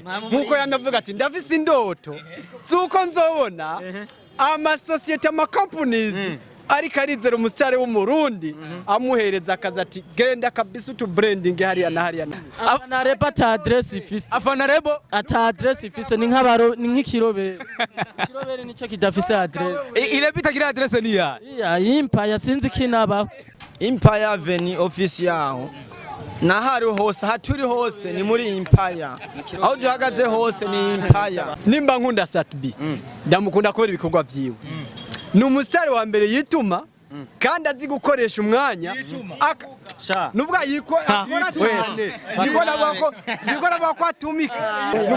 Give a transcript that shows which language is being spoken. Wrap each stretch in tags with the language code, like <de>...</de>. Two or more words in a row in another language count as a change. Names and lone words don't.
<rn>Nkuko yanavuga ati ndafise indoto. Zuko nzobona ama society ama companies ariko arizera umusitari w'umurundi amuhereza akazi ati genda kabisa utu branding hariya na hariya. Afana rebo ata address ifise. Afana rebo ata address ifise ni nk'abaro ni nk'ikirobere. Ikirobere nico kidafise address. Ile bitagira address ni ya. Ya Empire sinzi kinaba. Empire Avenue office yaho. Nahari hose haturi hose ni muri Empire. Aho duhagaze hose ni Empire. Nimba nkunda Satubi. Ndamukunda kubera ibikorwa vyiwe. Ni umusitari wa mbere yituma kandi azi gukoresha umwanya nubwo yiko akora cyane niko navuga ko atumika</rn>